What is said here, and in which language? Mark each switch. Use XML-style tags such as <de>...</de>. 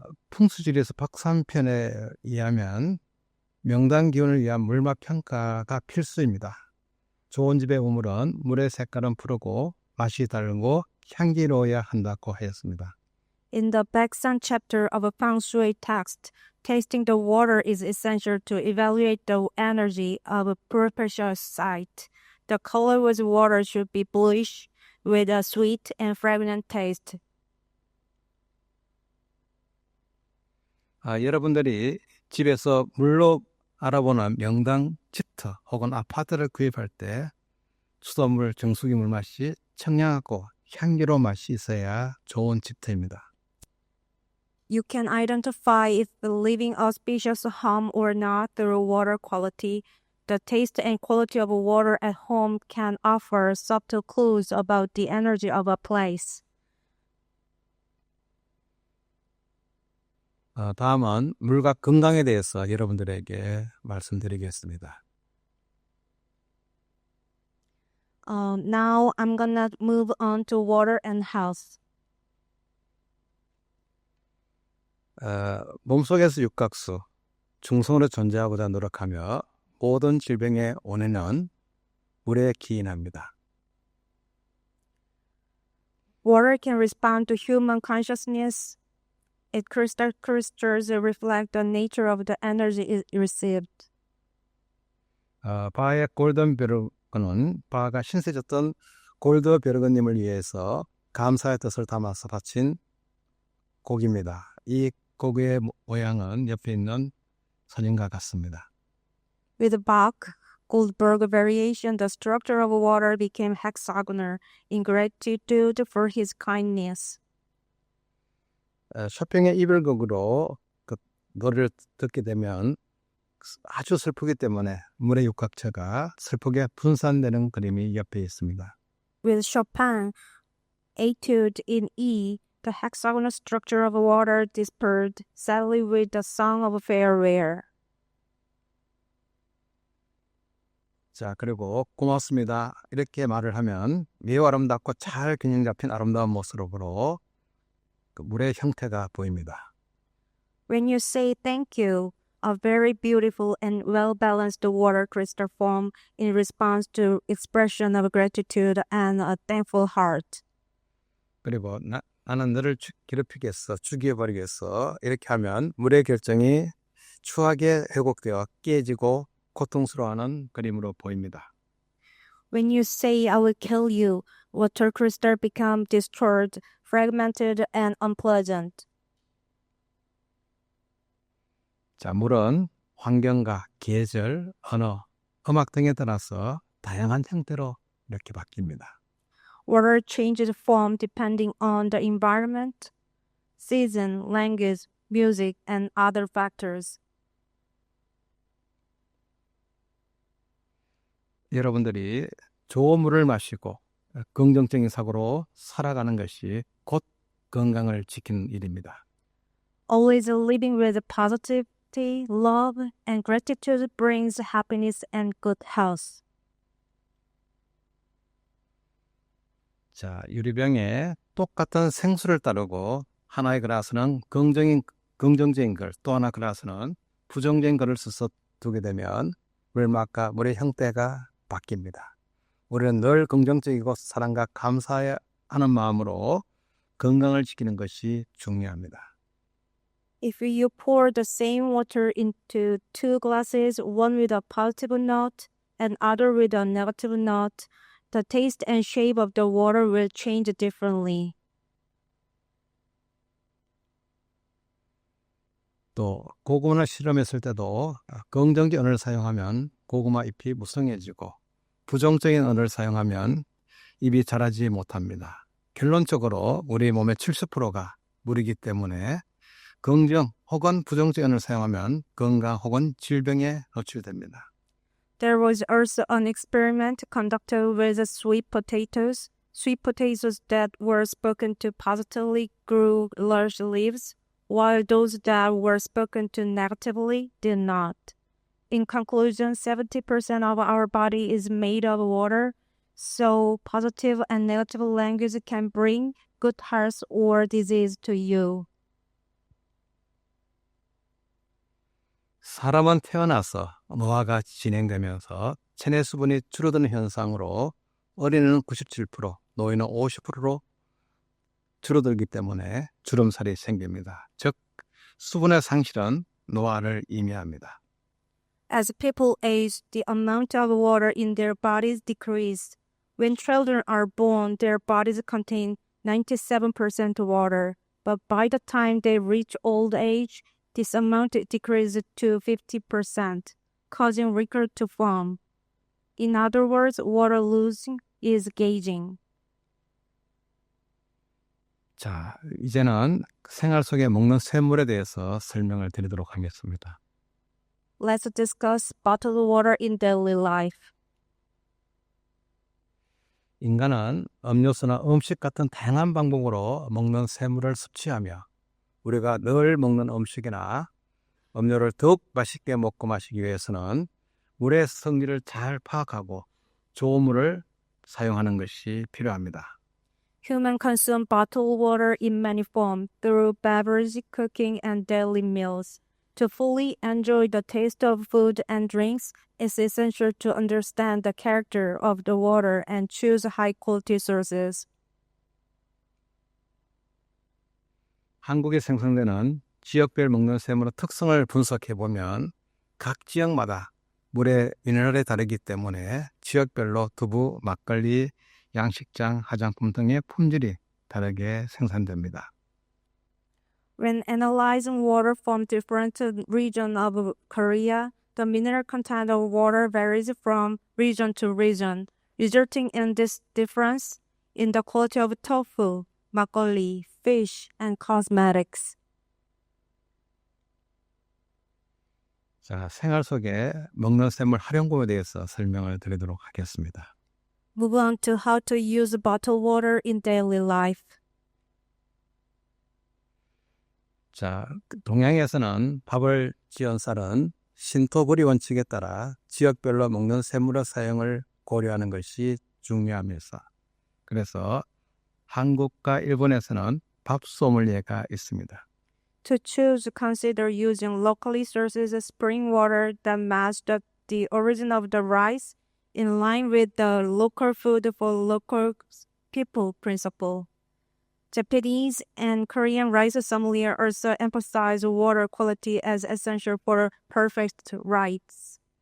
<ko>풍수지리에서 박삼편에 의하면 명당 기운을 위한 물맛 평가가 필수입니다. 좋은 집의 우물은 물의 색깔은 푸르고 맛이 달고 향기로워야 한다고 하였습니다.</ko> <en>In the Baeksan chapter of a feng shui text, tasting the water is essential to evaluate the energy of a propitious site. The color of water should be bluish with a sweet and fragrant taste.</en> <ko>여러분들이 집에서 물로 알아보는 명당 집터 혹은 아파트를 구입할 때 수돗물, 정수기 물맛이 청량하고 향기로운 맛이 있어야 좋은 집터입니다.</ko> <en>You can identify if the living auspicious home or not through water quality. The taste and quality of water at home can offer subtle clues about the energy of a place.</en> <ko>다음은 물과 건강에 대해서 여러분들에게 말씀드리겠습니다.</ko> <en>Now I'm gonna move on to water and health.</en> <ko>몸속에서 육각수, 중성으로 존재하고자 노력하며 모든 질병의 원인은 물에 기인합니다.</ko> <en>Water can respond to human consciousness. Its crystals reflect the nature of the energy it received.</en> <ko>바의 골든 벼르건은 바가 신세졌던 골드 벼르건님을 위해서 감사의 뜻을 담아서 바친 곡입니다. 이 곡의 모양은 옆에 있는 사진과 같습니다.</ko> <en>With Bach, Goldberg variation, the structure of water became hexagonal in gratitude for his kindness.</en> <ko>쇼팽의 이별곡으로 그 노래를 듣게 되면 아주 슬프기 때문에 물의 육각체가 슬프게 분산되는 그림이 옆에 있습니다.</ko> <en>With Chopin, etude in E, the hexagonal structure of water dispersed sadly with the song of farewell.</en> <ko>자, 그리고 고맙습니다. 이렇게 말을 하면 매우 아름답고 잘 균형 잡힌 아름다운 모습으로 그 물의 형태가 보입니다.</ko> <en>When you say thank you, a very beautiful and well-balanced water crystal form in response to expression of gratitude and a thankful heart.</en> <ko>그리고 나는 너를 괴롭히겠어, 죽여버리겠어. 이렇게 하면 물의 결정이 추하게 회복되어 깨지고 고통스러워하는 그림으로 보입니다.</ko> <en>When you say I will kill you, water crystal become destroyed, fragmented, and unpleasant.</en> <ko>자, 물은 환경과 계절, 언어, 음악 등에 따라서 다양한 형태로 이렇게 바뀝니다.</ko> <en>Water changes form depending on the environment, season, language, music, and other factors.</en> <ko>여러분들이 좋은 물을 마시고 긍정적인 사고로 살아가는 것이 곧 건강을 지키는 일입니다.</ko> <en>Always living with positivity, love, and gratitude brings happiness and good health.</en> <ko>자, 유리병에 똑같은 생수를 따르고 하나의 그라스는 긍정적인 걸, 또 하나 그라스는 부정적인 것을 써서 두게 되면 물맛과 물의 형태가 바뀝니다. 우리는 늘 긍정적이고 사랑과 감사하는 마음으로 건강을 지키는 것이 중요합니다.</ko> <en>If you pour the same water into two glasses, one with a positive note and other with a negative note, the taste and shape of the water will change differently.</en> <ko>또 고구마를 실험했을 때도 긍정적인 언어를 사용하면 고구마 잎이 무성해지고 부정적인 언어를 사용하면 잎이 자라지 못합니다. 결론적으로 우리 몸의 70%가 물이기 때문에 긍정 혹은 부정적인 언어를 사용하면 건강 혹은 질병에 노출됩니다.</ko> <en>There was also an experiment conducted with sweet potatoes. Sweet potatoes that were spoken to positively grew large leaves, while those that were spoken to negatively did not. In conclusion, 70% of our body is made of water, so positive and negative language can bring good health or disease to you.</en> <ko>사람은 태어나서 노화가 진행되면서 체내 수분이 줄어드는 현상으로 어린이는 97%, 노인은 50%로 줄어들기 때문에 주름살이 생깁니다. 즉, 수분의 상실은 노화를 의미합니다.</ko> <en>As people age, the amount of water in their bodies decreases. When children are born, their bodies contain 97% water, but by the time they reach old age, this amount decreases to 50%, causing wrinkles to form. In other words, water losing is aging.</en> <ko>자, 이제는 생활 속에 먹는 샘물에 대해서 설명을 드리도록 하겠습니다.</ko> <en>Let's discuss bottled water in daily life.</en> <ko>인간은 음료수나 음식 같은 다양한 방법으로 먹는 샘물을 섭취하며 우리가 늘 먹는 음식이나 음료를 더욱 맛있게 먹고 마시기 위해서는 물의 성질을 잘 파악하고 좋은 물을 사용하는 것이 필요합니다.</ko> <en>Humans consume bottled water in many forms through beverage, cooking, and daily meals. To fully enjoy the taste of food and drinks, it's essential to understand the character of the water and choose high-quality sources.</en> <ko>한국에 생산되는 지역별 먹는 샘물의 특성을 분석해 보면 각 지역마다 물의 미네랄이 다르기 때문에 지역별로 두부, 막걸리, 양식장, 화장품 등의 품질이 다르게 생산됩니다.</ko> <en>When analyzing water from different regions of Korea, the mineral content of water varies from region to region, resulting in this difference in the quality of tofu, makgeolli, fish, and cosmetics.</en> <ko>자, 생활 속에 먹는 샘물 활용법에 대해서 설명을 드리도록 하겠습니다.</ko> <en>Move on to how to use bottled water in daily life.</en> <ko>자, 동양에서는 밥을 지은 쌀은 신토부리 원칙에 따라 지역별로 먹는 샘물의 사용을 고려하는 것이 중요하면서 그래서 한국과 일본에서는 밥 소믈리에가 있습니다.</ko> <en>To choose, consider using locally sourced spring water that match the origin of the rice in line with the local food for local people principle. Japanese and Korean rice sommelier also emphasize water quality as essential for perfect rice.</en>